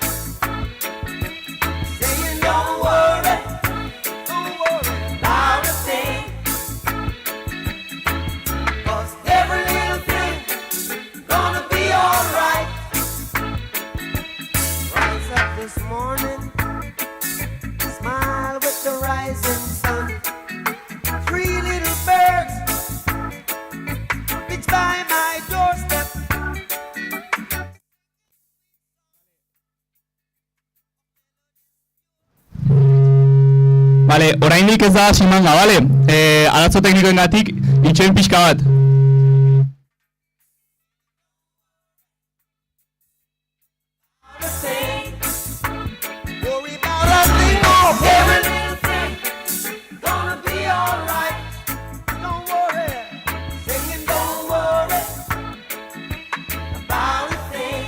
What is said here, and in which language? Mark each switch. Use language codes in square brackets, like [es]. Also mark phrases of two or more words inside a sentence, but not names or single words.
[en] Saying, don't worry about a thing, 'cause every little thing is gonna be alright. Rise up this morning, smile with the rising sun. Three little birds pitch by my doorstep. [eu] Vale, oraindik ez da hasi manga, vale? Arazo teknikoengatik itxoin pixka bat. [en] Worry about a thing, oh, every little thing gonna be alright. Don't worry, singing, don't worry about a thing.